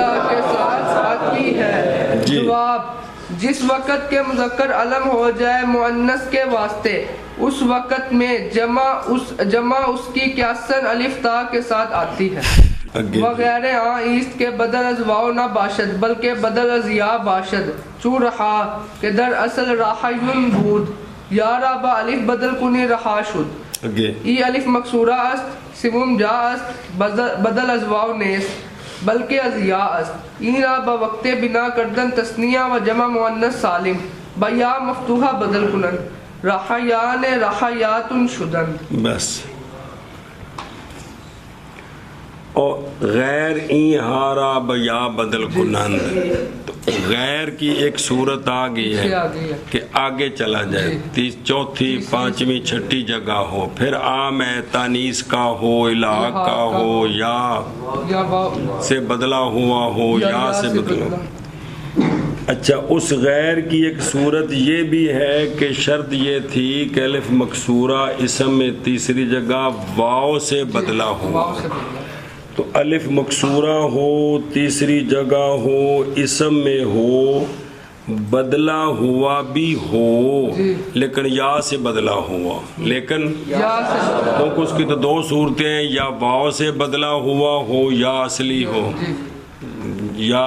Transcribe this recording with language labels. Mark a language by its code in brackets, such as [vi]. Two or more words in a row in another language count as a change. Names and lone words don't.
[ur] جواب جس وقت کے مذکر علم ہو جائے مؤنث کے واسطے اس وقت میں جمع اس کی قیاسن الف تا کے ساتھ آتی ہے، [fa] وغیر ایست کے بدل از واو نہ باشد بلکہ بدل از یا باشد، چو رہا کہ در اصل راحیون بود یارا با الف بدل کنی رہا شد، ای الف مکسورہ است سوم جا است بدل از واو نیست بلکہ از یا است، این را با وقت بنا کردن تثنیہ و جمع مؤنث سالم با یا مفتوحہ بدل کنن، رحیان رحیات شدن۔ [ur] بس اور [fa] غیر این ہارا بیا بدل کنند، [ur] تو غیر کی ایک صورت آ گئی ہے کہ آگے چلا جائے، چوتھی پانچویں چھٹی جگہ ہو، پھر عام ہے تانیس کا ہو، الہاق کا ہو، یا سے بدلا ہوا ہو، یا سے بدلا ہوا۔ اچھا، اس غیر کی ایک صورت یہ بھی ہے کہ شرط یہ تھی کہ الف مکسورہ اسم میں تیسری جگہ واو سے بدلا ہوا، تو الف مکسورہ ہو، تیسری جگہ ہو، اسم میں ہو، بدلا ہوا بھی ہو لیکن یا سے بدلا ہوا، لیکن کیونکہ اس کی تو دو صورتیں ہیں، یا واو سے بدلا ہوا ہو یا اصلی ہو، یا